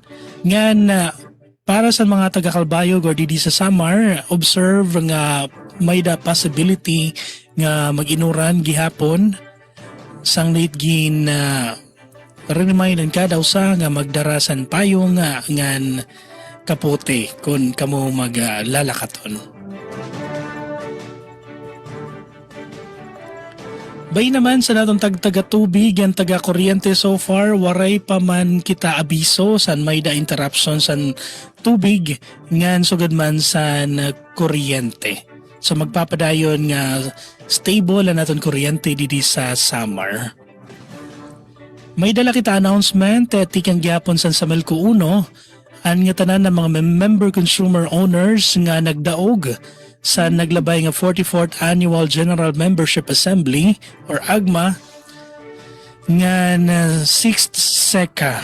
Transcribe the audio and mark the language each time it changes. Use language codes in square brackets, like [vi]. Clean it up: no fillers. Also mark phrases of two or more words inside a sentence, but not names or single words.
[war] Ngan para sa mga taga-Kalbayog or didi sa Samar, observe nga may da possibility nga mag-inuran gihapon sang late gin remindan ka daw sa nga magdarasan payong ngan kapote kung kamo maglalakaton. Bay naman sa natong taga-tubig yan taga-kuryente [en] so far, [war] waray pa man kita abiso san may da interruption san tubig ngan sugad man san kuryente. So magpapadayon nga stable ang naton kuryente didi sa Samar. May dala kita announcement tikang gyapon san Samelco 1 an nga tanan ng mga [en] member consumer owners [war] nga nagdaog sa naglabay nga 44th Annual General Membership Assembly or AGMA nga 6th SECA.